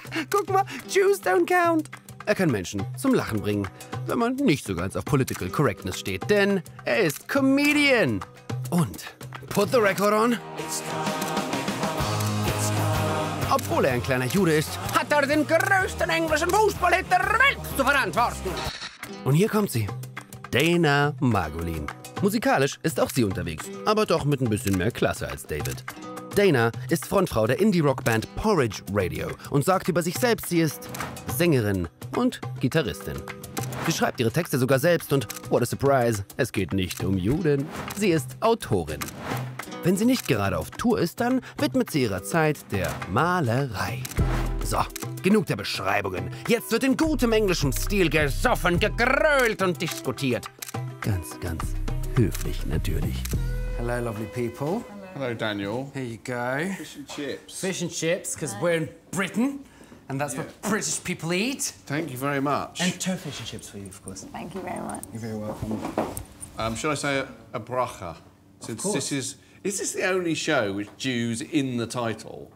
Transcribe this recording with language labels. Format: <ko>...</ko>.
<de>Guck mal,</de> <en>Jews don't count.</en> <de>Er kann Menschen zum Lachen bringen, wenn man nicht so ganz auf Political Correctness steht, denn er ist Comedian. Und,</de> <en>put the record on,</en> <de>obwohl er ein kleiner Jude ist, hat er den größten englischen Fußballhit der Welt zu verantworten. Und hier kommt sie, Dana Margolin. Musikalisch ist auch sie unterwegs, aber doch mit ein bisschen mehr Klasse als David. Dana ist Frontfrau der Indie-Rock-Band Porridge Radio und sagt über sich selbst, sie ist Sängerin und Gitarristin. Sie schreibt ihre Texte sogar selbst und,</de> <en>what a surprise,</en> <de>es geht nicht um Juden. Sie ist Autorin. Wenn sie nicht gerade auf Tour ist, dann widmet sie ihrer Zeit der Malerei. So, genug der Beschreibungen. Jetzt wird in gutem englischem Stil gesoffen, gegrölt und diskutiert. Ganz, ganz höflich natürlich.</de> <en>Hello, lovely people. Hello, Daniel. Here you go. Fish and chips. Fish and chips, because we're in Britain, and that's what British people eat. Thank you very much. And two fish and chips for you, of course. Thank you very much. You're very welcome. Should I say a bracha? Since this is this the only show with Jews in the title?</en>